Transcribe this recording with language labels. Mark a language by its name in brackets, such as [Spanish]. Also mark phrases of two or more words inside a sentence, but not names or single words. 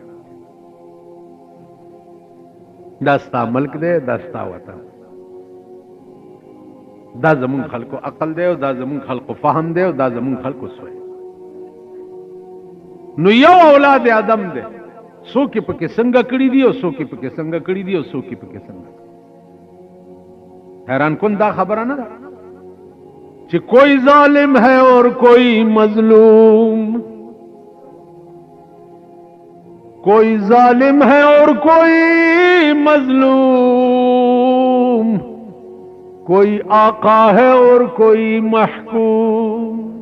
[Pashto] دا ستا ملک دی دا ستا وطن دا زمونږ خلکو عقل دی او دا زمونږ خلکو فهم دی او دا زمونږ خلکو سوی نو یو اولاد آدم دی څوک یې پکې څنګه کړي دي او څوک یې پکې څنګه کړي دي او څوک یې پکې څنګه حیران کن دا خبره نه ده [Urdu] کہ کوئی ظالم ہے اور کوئی مظلوم, کوئی ظالم ہے اور کوئی مظلوم، کوئی آقا ہے اور کوئی محکوم,